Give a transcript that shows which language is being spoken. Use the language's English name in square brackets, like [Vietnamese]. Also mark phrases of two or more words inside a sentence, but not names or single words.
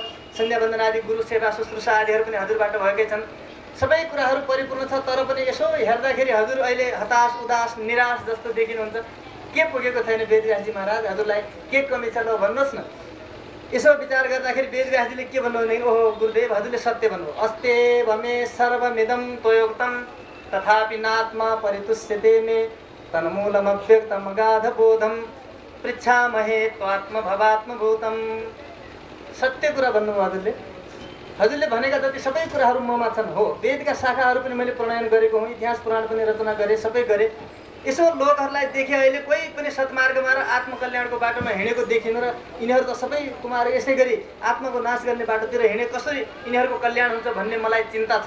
[Nepali] सन्ध्या वन्दन आदि गुरु सेवा शुश्रूषा आदिहरू पनि हजुरबाट भएकै छन्। सबै कुराहरू परिपूर्ण छ। तर पनि यसो हेर्दाखेरि हजुर अहिले हताश, उदास, निराश जस्तो देखिनुहुन्छ। के पुगेको छैन वेदव्यासजी महाराज? हजुरलाई के कमी छ ल भन्नुहोस् न। यसो विचार गर्दाखेरि वेदव्यासजीले के भन्नु भने, ओहो गुरुदेव हजुरले सत्य भन्नु, [Sanskrit] अस्तेव मे सर्वमिदं त्वयोक्तं तथापि नात्मा परितुष्यते मे तन्मूलमव्यक्तमगाधबोधं पृच्छामहे त्वात्मभवात्मभूतं। [Nepali] सत्य कुरा भन्नुभयो हजुरले। हजुरले भनेका जति सबै कुराहरू ममा छन्। हो, वेदका शाखाहरू पनि मैले प्रणयन गरेको हुँ, इतिहास पुराण पनि रचना गरेँ, सबै गरेँ। यसो लोकहरूलाई देखेँ अहिले कोही पनि सत्मार्गमा र आत्मकल्याणको बाटोमा हिँडेको देखिन र यिनीहरू त सबै कुमार यसै गरी आत्माको नाश गर्ने बाटोतिर हिँडे कसरी यिनीहरूको कल्याण हुन्छ भन्ने मलाई चिन्ता छ।